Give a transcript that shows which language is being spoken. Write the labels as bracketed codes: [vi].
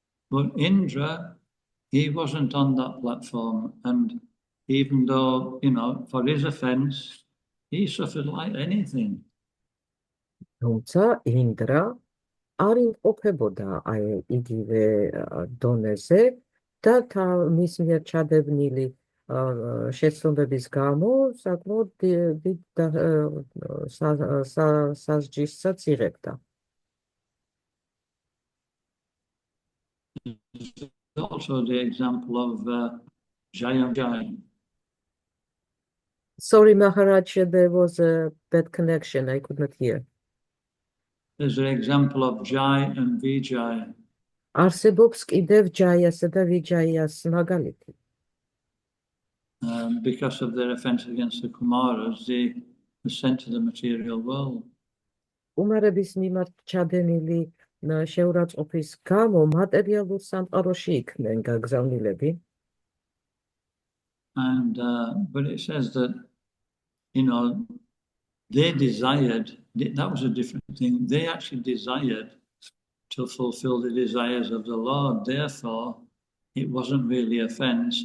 [en] But Indra, he wasn't on that platform, and even though, for his offense, he suffered like anything. [ka] თუმცა ინდრა არ იმყოფებოდა იგივე დონეზე და მის მიერ ჩადენილი შეცდომების გამო საკმაოდ დიდ სასჯისსაც იღებდა. [en] Also the example of Jayam. Sorry, Maharaj, there was a bad connection. I could not hear. there's an example of Jai and Vijay. [ka] არსებობს კიდევ ჯაიასა და ვიჯაიას მაგალითი. [en] Because of their offense against the Kumaras, they were sent to the material world. [ka] კუმარების მიმართ ჩადენილი შეურაცხყოფის გამო მატერიალურ სამყაროში იქნენ გაგზავნილები. [en] And but it says that, they desired, that was a different thing. They actually desired to fulfill the desires of the Lord. Therefore, it wasn't really offense.